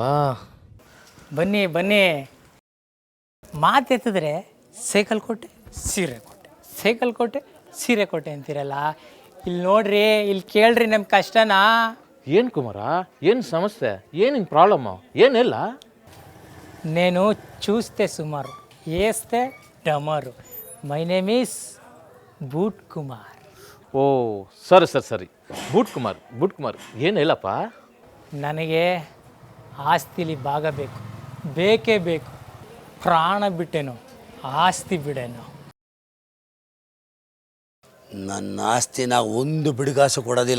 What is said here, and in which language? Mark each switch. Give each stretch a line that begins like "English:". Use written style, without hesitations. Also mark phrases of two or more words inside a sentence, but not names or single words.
Kannada: ಬನ್ನಿ ಮಾತೆತ್ತಿದ್ರೆ ಸೈಕಲ್ ಕೊಟ್ಟೆ ಸೀರೆ ಕೊಟ್ಟೆ ಅಂತೀರಲ್ಲ. ಇಲ್ಲಿ ನೋಡ್ರಿ, ಇಲ್ಲಿ ಕೇಳ್ರಿ ನಮ್ಮ ಕಷ್ಟನಾ. ಏನು ಕುಮಾರ, ಏನು ಸಮಸ್ಯೆ, ಏನಿನ್ ಪ್ರಾಬ್ಲಮ್ಮು, ಏನಿಲ್ಲ?
Telugu: నేను చూస్తే సుమారు వేస్తే డమరు.
English: My name is ಬೂಟ್ ಕುಮಾರ್.
Kannada: ಓ ಸರಿ ಸರಿ ಸರಿ ಬೂಟ್ ಕುಮಾರ್ ಏನು ಹೇಳಪ್ಪ? ನನಗೆ ಆಸ್ತಿಲಿ ಭಾಗ ಬೇಕು, ಬೇಕೇ ಬೇಕು. ಪ್ರಾಣ ಬಿಟ್ಟೆನು, ಆಸ್ತಿ ಬಿಡೇನು. ನನ್ನ ಆಸ್ತಿನ ಒಂದು ಬಿಡುಗಾಸು ಕೊಡೋದಿಲ್ಲ.